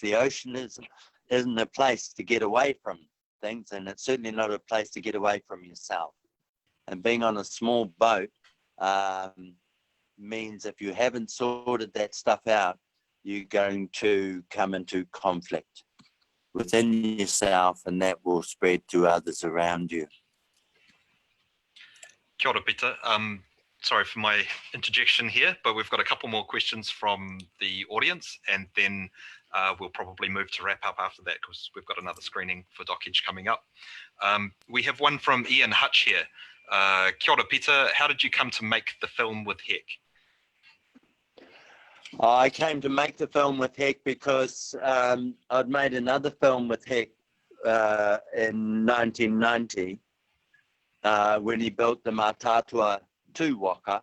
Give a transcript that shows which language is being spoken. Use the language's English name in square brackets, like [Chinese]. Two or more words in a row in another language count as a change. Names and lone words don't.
[English] The ocean isn't a place to get away from things, and it's certainly not a place to get away from yourself. And being on a small boat means if you haven't sorted that stuff out, you're going to come into conflict within yourself, and that will spread to others around you. [Māori] Kia ora, [English] Peter. Sorry for my interjection here, but we've got a couple more questions from the audience, and then we'll probably move to wrap up after that because we've got another screening for Dockage coming up. We have one from Ian Hutch here. [Māori] Kia ora, [English] Peter. How did you come to make the film with Heck? I came to make the film with Heck because I'd made another film with Heck in 1990 when he built the Matatua 2 waka.